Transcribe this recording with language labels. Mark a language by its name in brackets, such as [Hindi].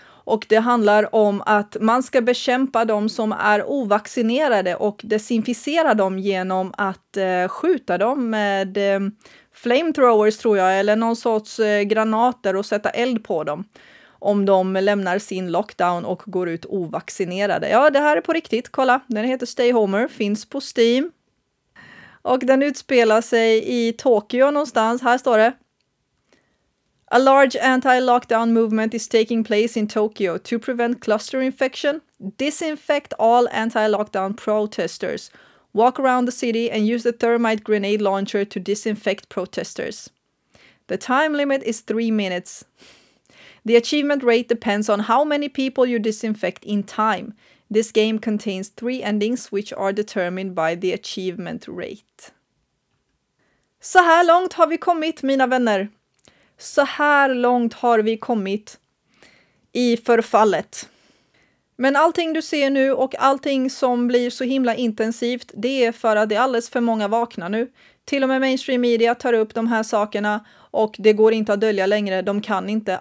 [Swedish] Och det handlar om att man ska bekämpa de som är ovaccinerade och desinficera dem genom att skjuta dem med flamethrowers tror jag, eller någon sorts granater och sätta eld på dem. Om de lämnar sin lockdown och går ut ovaccinerade. Ja, det här är på riktigt. Kolla, den heter Stay Homer, finns på Steam. Och den utspelar sig i Tokyo någonstans. Här står det. [English] A large anti-lockdown movement is taking place in Tokyo to prevent cluster infection. Disinfect all anti-lockdown protesters. Walk around the city and use the thermite grenade launcher to disinfect protesters. The time limit is 3 minutes. The achievement rate depends on how many people you disinfect in time. This game contains 3 endings which are determined by the achievement rate. [Swedish] Så här långt har vi kommit, mina vänner. Så här långt har vi kommit i förfallet. Men allting du ser nu och allting som blir så himla intensivt, det är för att det är alldeles för många vakna nu. Till och med mainstream media tar upp de här sakerna och det går inte att dölja längre. De kan inte.